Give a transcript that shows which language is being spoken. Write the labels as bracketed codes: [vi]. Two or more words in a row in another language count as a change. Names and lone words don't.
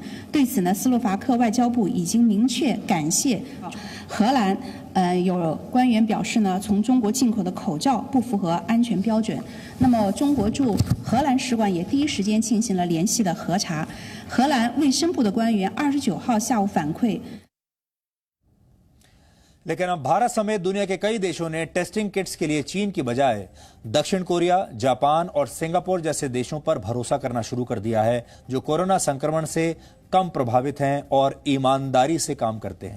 [zh] 对此呢，斯洛伐克外交部已经明确感谢荷兰。有官员表示呢，从中国进口的口罩不符合安全标准。那么，中国驻荷兰使馆也第一时间进行了联系的核查。荷兰卫生部的官员29号下午反馈。 [hi] लेकिन अब भारत समेत दुनिया के कई देशों ने टेस्टिंग किट्स के लिए चीन की बजाय दक्षिण कोरिया, जापान और सिंगापुर जैसे देशों पर भरोसा करना शुरू कर दिया है, जो कोरोना संक्रमण से कम प्रभावित हैं और ईमानदारी से काम करते हैं।